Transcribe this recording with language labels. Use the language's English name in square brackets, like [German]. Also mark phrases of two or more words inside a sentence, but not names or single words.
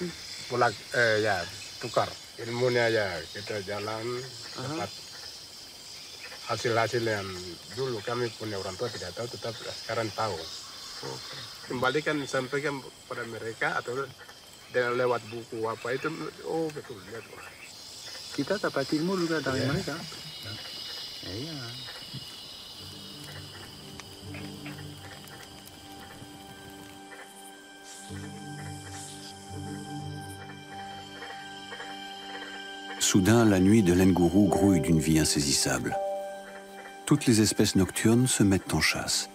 [Indonesian] Ya tukar ilmunya ya kita jalan dapat hasil-hasil yang dulu kami punya orang tua tidak tahu, tetap sekarang tahu. Kembalikan sampaikan pada mereka atau dengan lewat buku apa itu, oh betul lihat. Kita dapat ilmu juga dari mereka. Iya. [French] Soudain, la nuit de l'Ngourou grouille d'une vie insaisissable. Toutes les espèces nocturnes se mettent en chasse.